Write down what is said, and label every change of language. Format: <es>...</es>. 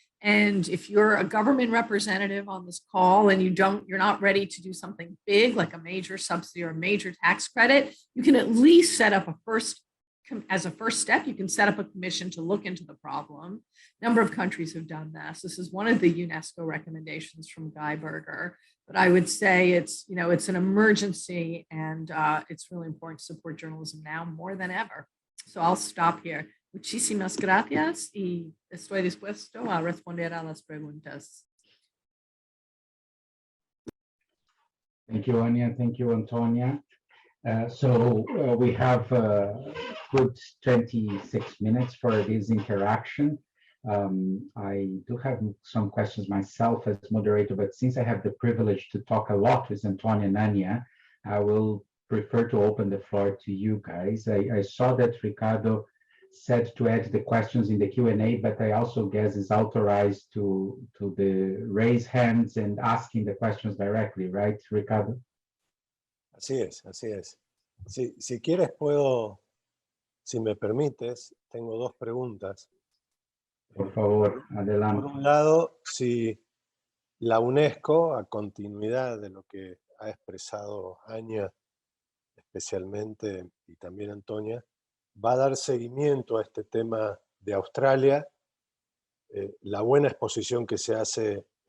<en>And if you're a government representative on this call and you're not ready to do something big like a major subsidy or a major tax credit, you can at least set up as a first step, you can set up a commission to look into the problem. A number of countries have done this. This is one of the UNESCO recommendations from Guy Berger. But I would say it's an emergency, and it's really important to support journalism now more than ever. So I'll stop here.</en> <es>Muchísimas gracias y estoy dispuesto a responder a las preguntas.</es> <en>Thank you, Anya. Thank you, Antonia. We have a good 26 minutes for this interaction. I do have some questions myself as moderator, but since I have the privilege to talk a lot with Antonia and Anya, I will prefer to open the floor to you guys. I saw that Ricardo said to add the questions in the Q&A, but I also guess is authorized to the raise hands and asking the questions directly, right, Ricardo?</en> <es>Así es, así es. Si quieres puedo, si me permites, tengo dos preguntas. Por favor, adelante. Por un lado, si la UNESCO, a continuidad de lo que ha expresado Anya especialmente y también Antonia, va a dar seguimiento a este tema de Australia, la buena exposición que se hace</es>